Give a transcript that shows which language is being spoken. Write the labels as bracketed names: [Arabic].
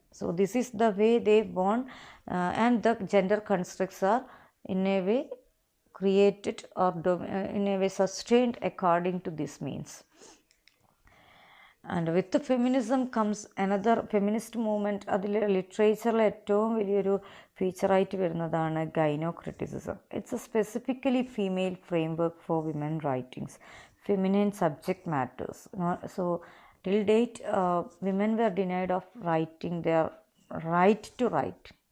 [English] So this is the way they want, and the gender constructs are in a way created or in a way sustained according to this means. And with the feminism comes another feminist movement. [Malayalam] അതിൽ ലിറ്ററേച്ചറിലെ ഏറ്റവും വലിയൊരു ഫീച്ചറായിട്ട് വരുന്നതാണ് ഗൈനോക്രിറ്റിസിസം. [English] It's a specifically female framework for women writings, feminine subject matters. So till date women were denied of writing their right to write.